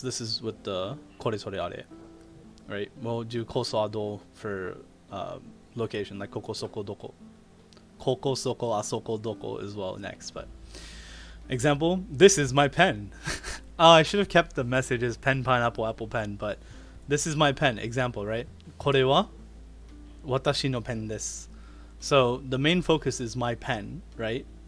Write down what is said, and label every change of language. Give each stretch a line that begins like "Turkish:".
English: This is with the
Japanese: これそれあれ.
English: Right? We'll do koso a do for location, like
Japanese: ここそこどこ. Koko soko asoko doko
English: as well next, but example, this is my pen. I should have kept the message as pen, pineapple, apple, pen, but this is my pen. Example, right?
Japanese: これは私の pen です.
English: So the main focus is my pen, right?